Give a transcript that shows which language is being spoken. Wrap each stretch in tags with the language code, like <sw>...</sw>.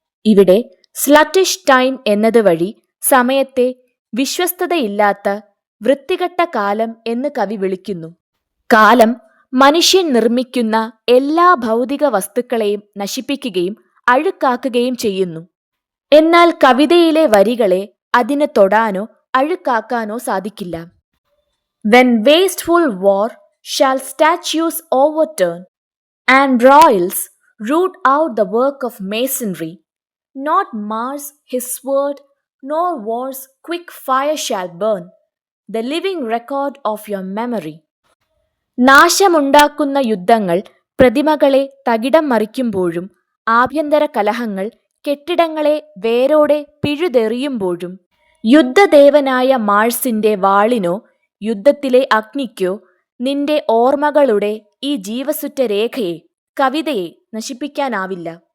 <ml>ഇവിടെ സ്ലട്ടിഷ് ടൈം എന്നത് വഴി സമയത്തെ വിശ്വസ്തതയില്ലാത്ത വൃത്തികെട്ട കാലം എന്ന് കവി വിളിക്കുന്നു. കാലം മനുഷ്യൻ നിർമ്മിക്കുന്ന എല്ലാ ഭൗതിക വസ്തുക്കളെയും നശിപ്പിക്കുകയും അഴുക്കാക്കുകയും ചെയ്യുന്നു. എന്നാൽ കവിതയിലെ വരികളെ അതിന് തൊടാനോ അഴുക്കാക്കാനോ സാധിക്കില്ല.</ml> <en>When wasteful war shall statues overturn and royals root out the work of masonry, not Mars his sword nor war's quick fire shall burn the living record of your memory.</en> <ml>നാശമുണ്ടാക്കുന്ന യുദ്ധങ്ങൾ പ്രതിമകളെ തകിടം മറിക്കുമ്പോഴും ആഭ്യന്തര കലഹങ്ങൾ കെട്ടിടങ്ങളെ വേരോടെ പിഴുതെറിയുമ്പോഴും യുദ്ധദേവനായ മാഴ്സിന്റെ വാളിനോ യുദ്ധത്തിലെ അഗ്നിക്കോ നിന്റെ ഓർമ്മകളുടെ ഈ ജീവസുറ്റ രേഖയെ, കവിതയെ നശിപ്പിക്കാനാവില്ല.</ml>